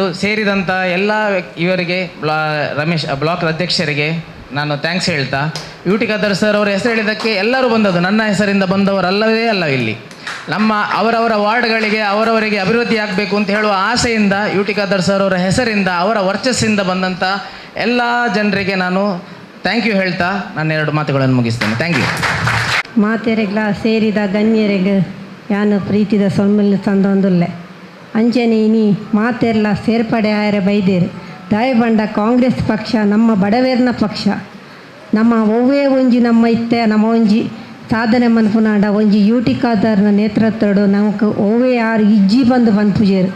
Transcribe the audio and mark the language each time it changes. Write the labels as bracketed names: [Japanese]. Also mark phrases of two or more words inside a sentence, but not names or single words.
[Kannada] ಸೇರಿದಂಥ ಎಲ್ಲ ಇವರಿಗೆ ಬ್ಲಾಕ್ ಅಧ್ಯಕ್ಷರಿಗೆ ನಾನು ಥ್ಯಾಂಕ್ಸ್ ಹೇಳ್ತಾ, ಯು ಟಿ ಖಾದರ್ ಸರ್ ಅವರ ಹೆಸರು ಹೇಳಿದ್ದಕ್ಕೆ ಎಲ್ಲರೂ ಬಂದದ್ದು, ನನ್ನ ಹೆಸರಿಂದ ಬಂದವರಲ್ಲವೇ ಅಲ್ಲ. ಇಲ್ಲಿ ನಮ್ಮ ಅವರವರ ವಾರ್ಡ್ಗಳಿಗೆ ಅವರವರಿಗೆ ಅಭಿವೃದ್ಧಿ ಆಗಬೇಕು ಅಂತ ಹೇಳುವ ಆಸೆಯಿಂದ ಯು ಟಿ ಖಾದರ್ ಸರ್ ಅವರ ಹೆಸರಿಂದ ಅವರ ವರ್ಚಸ್ಸಿಂದ ಬಂದಂಥ ಎಲ್ಲ ಜನರಿಗೆ ನಾನು [English] thank you [Kannada] ಹೇಳ್ತಾ ನಾನು 2 ಮಾತುಗಳನ್ನು ಮುಗಿಸ್ತೇನೆ. [English] thank you. [Tulu] ಮಾತೆರೆಗ್ಲ ಸೇರಿದ ಗಣ್ಯರಿಗೆ ಯಾನು ಪ್ರೀತಿದ ಸೊಮ್ಮಲ್ಲಿ ತಂದೊಂದುಲ್ಲೆ ಅಂಚನೆ ಇನಿ ಮಾತೆರ್ಲ ಸೇರ್ಪಡೆ ಆಯರೆ ಬೈದೇರು ದಾಯಬಂಡ ಕಾಂಗ್ರೆಸ್ ಪಕ್ಷ ನಮ್ಮ ಬಡವೇರ್ನ ಪಕ್ಷ. ನಮ್ಮ ಒವ್ವೇ ಒಂಜಿ ನಮ್ಮ ಇತ್ತೆ ನಮ್ಮ ಒಂಜಿ ಸಾಧನೆ ಮನ್ಪುನಾಡ ಒಂಜಿ ಯು ಟಿ ಖಾದರ್ನ ನೇತೃತ್ವಡು ನಮಕ್ ಒವ್ವೇ 6 ಇಜ್ಜಿ ಬಂದು ಪನ್ಪುಜೇರು.